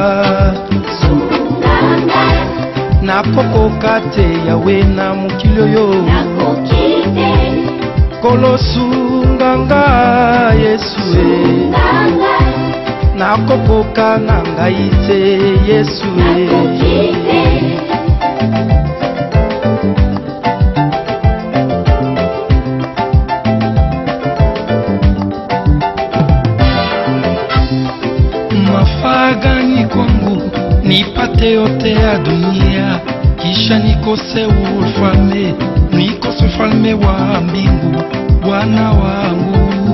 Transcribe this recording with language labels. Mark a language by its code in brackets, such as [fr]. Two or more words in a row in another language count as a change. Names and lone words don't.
[ln] nakokoka te yawe na mokili oyo kolo sunganga Yesu nakokoka na ngai te Yesu [sw] mafagani kwangu nipate yote ya dunia kisha nikose ufalme nikose ufalme wa mbingu Bwana wangu